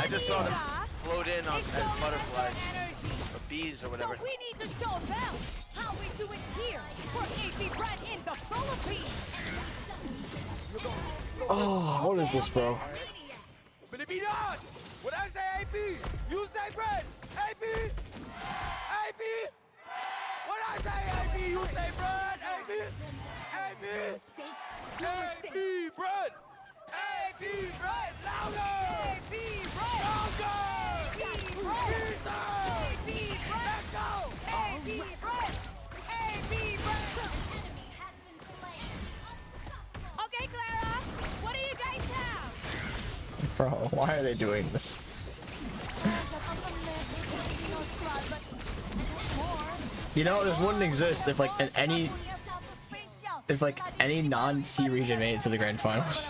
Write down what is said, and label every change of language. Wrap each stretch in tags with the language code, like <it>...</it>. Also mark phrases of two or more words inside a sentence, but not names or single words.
<en>I just saw them float in on as butterflies. bees or whatever. So we need to show them how we do it here for AP Bren in the Philippines. Oh, what is this, bro? But it be done. When I say AP, you say Bren. AP. AP. When I say AP, you say Bren. AP. AP. AP Bren. AP Bren. Louder. AP Bren. Louder. AP Bren. AP Bren. Let's go. AP Bren. AP Bren. Okay, Clara, what do you guys have? Bro, why are they doing this? You know, this wouldn't exist if like any non-C region made it to the grand finals.</en>